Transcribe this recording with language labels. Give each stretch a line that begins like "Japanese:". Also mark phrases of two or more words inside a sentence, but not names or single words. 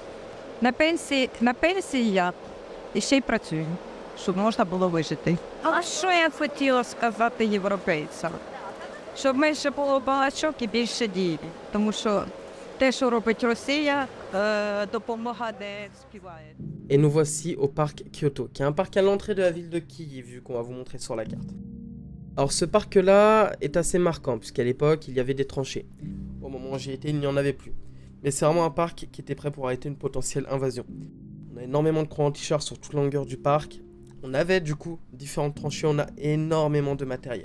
Ukrainian: На пенсії я і ще й працюю, щоб можна було вижити. А що я хотіла сказати європейцям? Щоб менше було балачок і більше дій, тому що те, що робить Росія, допомога не співає.
French: Et nous voici au parc Kyoto, qui est un parc à l'entrée de la ville de Kiev, vu qu'on va vous montrer sur la carte. Alors ce parc-là est assez marquant, puisqu'à l'époque, il y avait des tranchées. Au moment où j'y étais, il n'y en avait plus. Mais c'est vraiment un parc qui était prêt pour arrêter une potentielle invasion. On a énormément de croix anti-chars sur toute longueur du parc. On avait du coup différentes tranchées, on a énormément de matériel.